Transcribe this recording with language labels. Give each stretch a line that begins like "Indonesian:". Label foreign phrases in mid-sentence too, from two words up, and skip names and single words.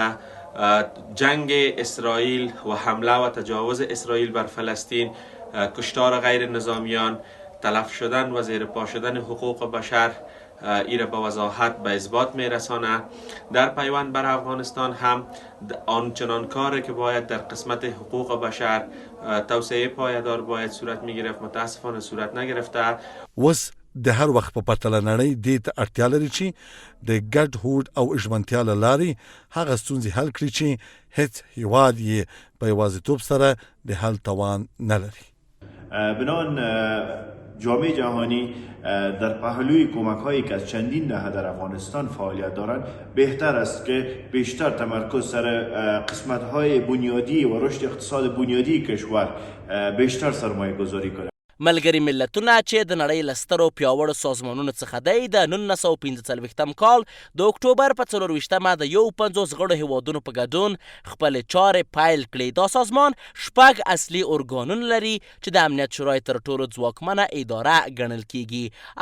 Persian: جنگ اسرائیل و حمله و تجاوز اسرائیل بر فلسطین، کشتار غیر نظامیان، تلف شدن و زیر پا شدن حقوق بشر ایره به وضاحت به اثبات میرسانه. در پیوند بر افغانستان هم آنچنان کاری که باید در قسمت حقوق بشر، توسعه پایدار باید صورت میگرفت، متاسفانه صورت نگرفته.
Pashto: وس د هر وخت په پرتله نړۍ دې ته اړتیا لري چې د ګډ هوډ او ژمنتیا له لارې هغه ستونزې حل کړي چې هیڅ هیواد یې په یوازیتوب سره د حل توان نه لري.
Persian: بنان جامعه جهانی در پهلوی کمک هایی که از چندین دهه در افغانستان فعالیت دارند بهتر است که بیشتر تمرکز سر قسمت های بنیادی و رشد اقتصاد بنیادی کشور بیشتر سرمایه گذاری کنه.
Pashto: ملګري ملتونه چې د نړۍ له سترو پیاوړو سازمانونو څخه دی د 1945 کال د اکتوبر په 24مه د 51 غړو هیوادونو په ګډون خپلې چارې پیل کړې. دا سازمان شپږ اصلي ارګانونه لري چې د امنیت شورای تر ټولو ځواکمنه اداره ګڼل کیږي.